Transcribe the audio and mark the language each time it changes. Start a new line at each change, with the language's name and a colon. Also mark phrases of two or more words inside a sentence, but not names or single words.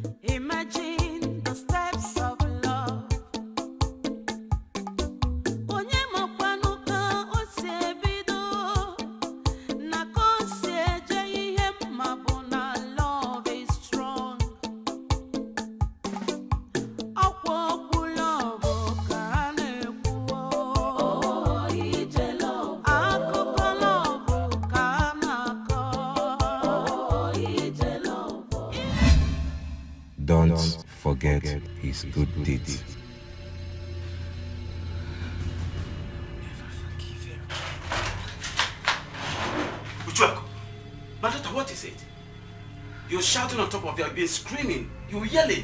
English: Imagine the steps of love.
Igbo: Onye makwanu ka o si ebido, na ka o si eje ihe ma bụ na
English: love is strong.
Igbo: Akwa okwu love ka a na-ekwu o. Ije love. Akụkọ love ka a na-akọ o. Ije love.
English: Don't forget his good deeds. Uchuako, my daughter, what is it? You're shouting on top of your bed, screaming, you're yelling.